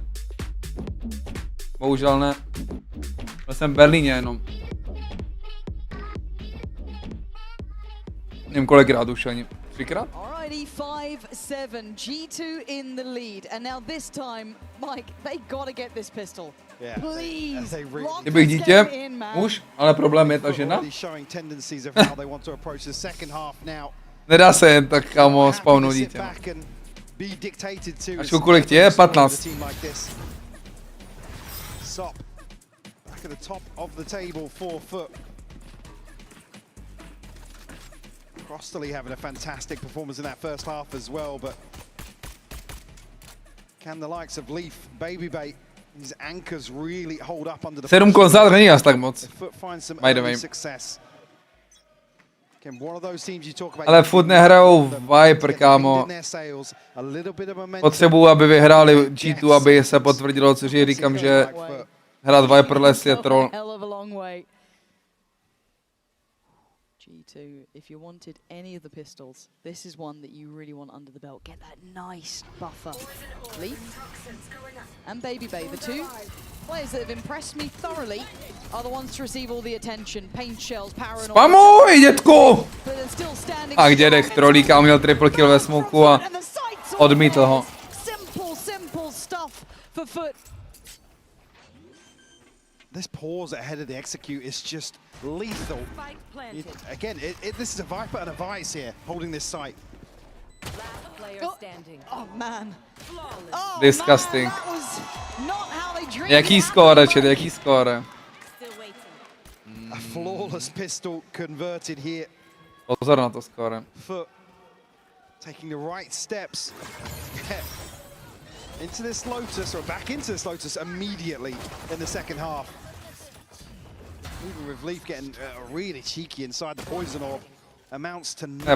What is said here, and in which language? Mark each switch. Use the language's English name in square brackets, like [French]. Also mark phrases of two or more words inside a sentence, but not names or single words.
[Czech] Bohužel ne. Byl jsem v Berlíně jenom. Nevím kolikrát už ani. 3krát? [English] Alrighty, 5-7. G2 in the lead. And now this time, Mike, they gotta get this pistol. Please. [Czech] Kdybych dítě, muž, ale problém je ta žena. Nedá se jen tak, kámo, spawnout dítě. Až kolik tě je? 15. [English] Back at the top of the table for FUT. Crossley having a fantastic performance in that first half as well, but can the likes of Leaf, Babybay, these anchors really hold up under the [Czech] 7 konzát není asi tak moc. [English] FUT find some By the way. early success. Again, one of those teams you talk about. [Czech] Ale FUT nehrajou Viper, kámo. Potřebuju, aby vyhráli G2, aby se potvrdilo, což je říkám, že hrát Viperless je troll. [English] G2, if you wanted any of the pistols, this is one that you really want under the belt. Get that nice buffer. Leaf and Babybay, the two players that have impressed me thoroughly, are the ones to receive all the attention. Paint shells, power and all. [Czech] Spamuj, dětku! A dědek trolíka měl [English] triple kill [Czech] ve smoku a odmítl ho. [English] Simple stuff for FUT. This pause ahead of the execute is just lethal. Again, this is a Viper and a Vice here, holding this site. Oh man. Oh, Disgusting. man, that was not how they dreamed [Czech] Jaký [English] it [Czech] skóre, [English] happened. [Czech] čet, jaký skóre? [English] A flawless pistol converted here. [Czech] Pozor na to skóre. [English] FUT taking the right steps. Yeah. Into this Lotus, or back into this Lotus immediately in the second half. Even with Leaf getting really cheeky inside the poison orb, amounts to nothing.